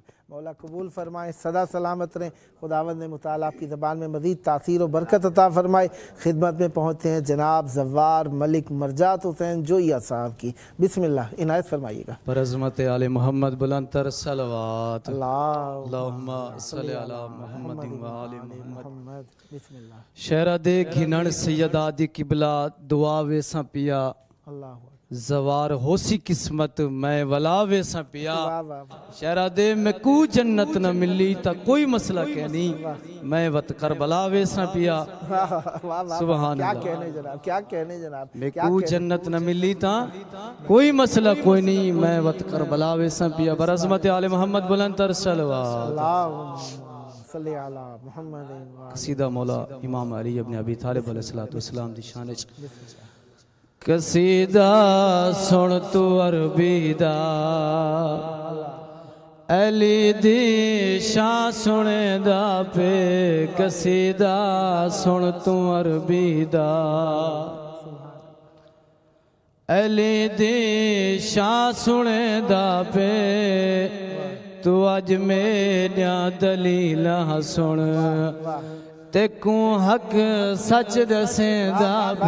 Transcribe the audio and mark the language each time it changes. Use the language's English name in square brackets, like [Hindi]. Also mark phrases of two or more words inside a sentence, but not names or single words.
[Urdu] مولا قبول فرمائے، سدا سلامت رہیں۔ خداوند نے مطالعہ آپ کی زبان میں مزید تاثیر اور برکت عطا فرمائے. خدمت میں پہنچتے ہیں جناب زوار ملک مرجات حسین جوئیہ صاحب کی. بسم اللہ، عنایت فرمائیے گا. پر عظمت آل محمد بلندتر صلوات [Arabic] अल्लाहुम्मा صل على محمد و آل محمد۔ بسم الله. [Saraiki] شہزادے گھنن سیدہ دی قبلہ دعا ویسا پیا अल्लाह جوار ہوسی قسمت میں ولا ویسا پیا. [Urdu] واہ واہ [Saraiki] شہزادے میں کوں جنت نہ ملی تاں کوئی مسئلہ کہنی میں وت کربلا ویسا پیا. [Arabic] सुभान क्या अल्लाह। [Urdu] کہنے جناب، کیا کہنے جناب, [Saraiki] मैं क्या कू कहने- جنت نہ ملی تاں کوئی مسئلہ کوئی نہیں میں وت کربلا ویسا پیا. [Urdu] بر عظمت آل محمد بلندتر صلوات. [Arabic] اللهم صل على محمد و [Saraiki] قصیدہ مولا امام علی ابن ابی طالب علیہ السلام دی شان چ قصیدہ سن توں عربی دا علی دی شان سنے دا پے قصیدہ سن توں عربی دا علی دی شان سنے دا پے توں اج میریا دلیلا سن تے کوں حق سچ دسیندا بے.